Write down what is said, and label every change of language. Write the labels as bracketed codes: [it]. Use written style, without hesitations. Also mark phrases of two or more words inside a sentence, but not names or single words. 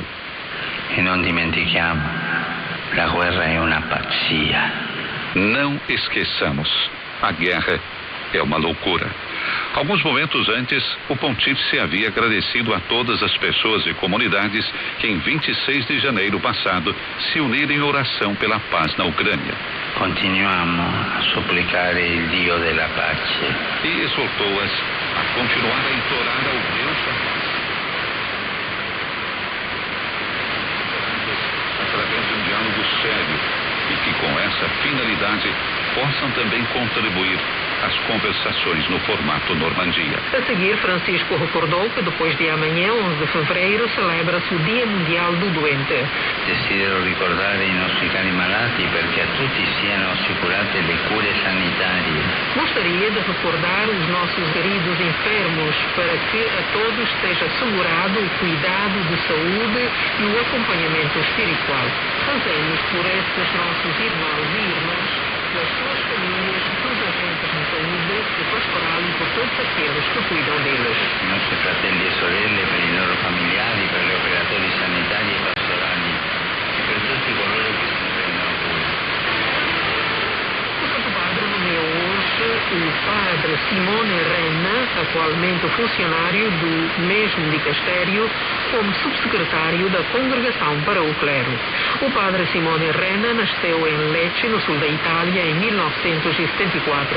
[it] E não dimentichiamo, a guerra é uma pazzia. [pt] Não esqueçamos, a guerra é uma loucura. Alguns momentos antes, o pontífice havia agradecido a todas as pessoas e comunidades que em 26 de janeiro passado se uniram em oração pela paz na Ucrânia. [it] Continuiamo a supplicare il Dio della pace. [pt] E exortou-as a continuar a implorar ao Deus da paz. Através de um diálogo sério e que com essa finalidade possam também contribuir às conversações no formato Normandia. A seguir, Francisco recordou que depois de amanhã, 11 de fevereiro, celebra-se o Dia Mundial do Doente. [it] Desidero ricordare i nostri cari malati perché a tutti siano assicurate le cure sanitarie. [pt] Gostaria de recordar os nossos queridos enfermos para que a todos seja assegurado o cuidado de saúde e o acompanhamento espiritual. Fazemos por estes nossos irmãos e irmãs, pelas suas famílias, pelos agentes de saúde, de pastoral e por todos aqueles que cuidam deles. [it] I nostri fratelli e sorelle, per i loro familiari, per gli operatori sanitari e pastorali e per tutti coloro che si prendono cura. [pt] O Santo Padre nomeou hoje o Padre Simone Renna, atualmente funcionário do mesmo dicastério, como subsecretário da Congregação para o Clero. O Padre Simone Renna nasceu em Lecce, no sul da Itália, em 1974.